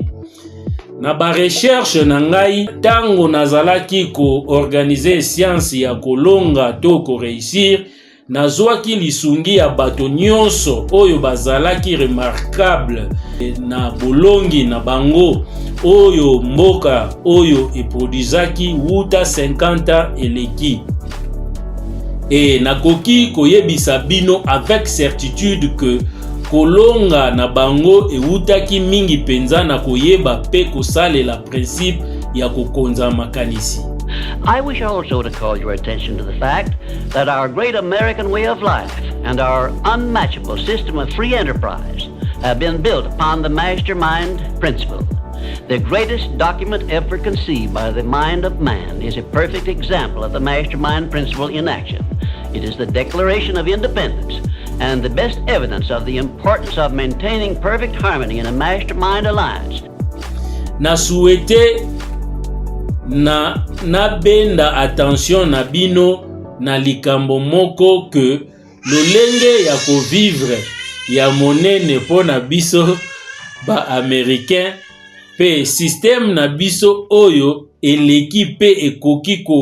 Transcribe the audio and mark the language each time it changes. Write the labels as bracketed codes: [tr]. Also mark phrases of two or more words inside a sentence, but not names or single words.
[ln] Na ba recherche na ngai tango nazalaki ko organiser science ya kolonga to ko réussir nazwaki lisungi ya bato nyonso oyo bazalaki remarquable na bolongi na bango oyo mboka oyo eproduisaki wuta 50 eleki. Et nakoki koyebisa bino [fr] avec certitude que [ln] kolonga na bango eutaki mingi penza na koyeba pe kosalela principe ya kokonza makanisi. [en] I wish also to call your attention to the fact that our great American way of life and our unmatchable system of free enterprise have been built upon the mastermind principle. The greatest document ever conceived by the mind of man is a perfect example of the mastermind principle in action. It is the Declaration of Independence and the best evidence of the importance of maintaining perfect harmony in a mastermind alliance. [ln] Na souhaite na benda attention na bino na likambo moko que lolenge ya ko vivre ya monene po na biso ba américain pe système na biso oyo eleki pe ekoki